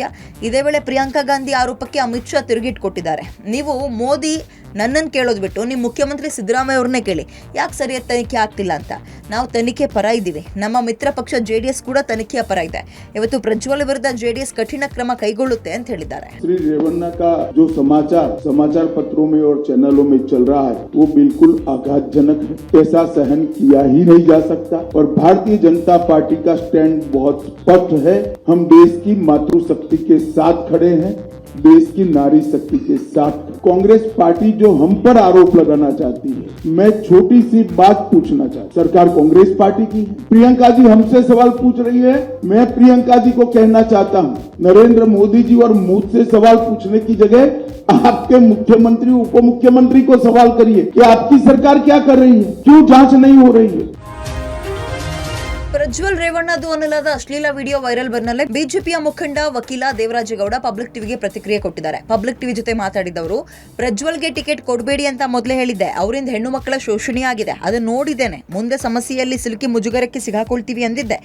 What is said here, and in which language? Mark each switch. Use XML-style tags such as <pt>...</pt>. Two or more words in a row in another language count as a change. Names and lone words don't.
<kn>ಇದೇ ವೇಳೆ ಪ್ರಿಯಾಂಕಾ ಗಾಂಧಿ ಆರೋಪಕ್ಕೆ ಅಮಿತ್ ಶಾ ತಿರುಗೇಟು ಕೊಟ್ಟಿದ್ದಾರೆ. ನೀವು ಮೋದಿ ನನ್ನನ್ನು ಕೇಳೋದು ಬಿಟ್ಟು ನಿಮ್ಮ ಮುಖ್ಯಮಂತ್ರಿ ಸಿದ್ದರಾಮಯ್ಯ ಅವ್ರನ್ನೇ ಕೇಳಿ ಯಾಕೆ ಸರಿಯಾದ ತನಿಖೆ ಆಗ್ತಿಲ್ಲ ಅಂತ. ನಾವು ತನಿಖೆ ಪರ ಇದ್ದೀವಿ. ನಮ್ಮ ಮಿತ್ರ ಪಕ್ಷ JDS ಕೂಡ ತನಿಖೆಯ ಪರ ಇದೆ. ಇವತ್ತು ಪ್ರಜ್ವಲ್ ವಿರುದ್ಧ JDS ಕಠಿಣ ಕ್ರಮ ಕೈಗೊಳ್ಳುತ್ತೆ ಅಂತ ಹೇಳಿದ್ದಾರೆ.</kn> <hi>श्री रेवन्ना का जो समाचार पत्रों में और चैनलों में चल रहा है वो बिल्कुल आघातजनक है. ऐसा सहन किया ही नहीं जा सकता और भारतीय जनता पार्टी का स्टैंड बहुत स्पष्ट है. हम देश की मातृशक्ति के साथ खड़े हैं, देश की नारी शक्ति के साथ. कांग्रेस पार्टी जो हम पर आरोप लगाना चाहती है, मैं छोटी सी बात पूछना चाहता. सरकार कांग्रेस पार्टी की है. प्रियंका जी हमसे सवाल पूछ रही है. मैं प्रियंका जी को कहना चाहता हूं, नरेंद्र मोदी जी और मुझसे सवाल पूछने की जगह आपके मुख्यमंत्री उप मुख्यमंत्री को सवाल करिए कि आपकी सरकार क्या कर रही है, क्यों जांच नहीं हो रही है.</hi> <kn>ಪ್ರಜ್ವಲ್ ರೇವಣ್ಣದು ಅನ್ನಲಾದ ಅಶ್ಲೀಲ ವಿಡಿಯೋ ವೈರಲ್ ಬೆನ್ನಲ್ಲೇ ಬಿಜೆಪಿಯ ಮುಖಂಡ ವಕೀಲ ದೇವರಾಜೇಗೌಡ ಪಬ್ಲಿಕ್ ಟಿವಿಗೆ ಪ್ರತಿಕ್ರಿಯೆ ಕೊಟ್ಟಿದ್ದಾರೆ. ಪಬ್ಲಿಕ್ ಟಿವಿ ಜೊತೆ ಮಾತಾಡಿದವರು, ಪ್ರಜ್ವಲ್ಗೆ ಟಿಕೆಟ್ ಕೊಡಬೇಡಿ ಅಂತ ಮೊದಲೇ ಹೇಳಿದ್ದೆ. ಅವರಿಂದ ಹೆಣ್ಣು ಮಕ್ಕಳ ಶೋಷಣೆ ಆಗಿದೆ, ಅದನ್ನ ನೋಡಿದ್ದೇನೆ. ಮುಂದೆ ಸಮಸ್ಯೆಯಲ್ಲಿ ಸಿಲುಕಿ ಮುಜುಗರಕ್ಕೆ ಸಿಗಾಕೊಳ್ತೀವಿ ಅಂದಿದ್ದೆ.</kn>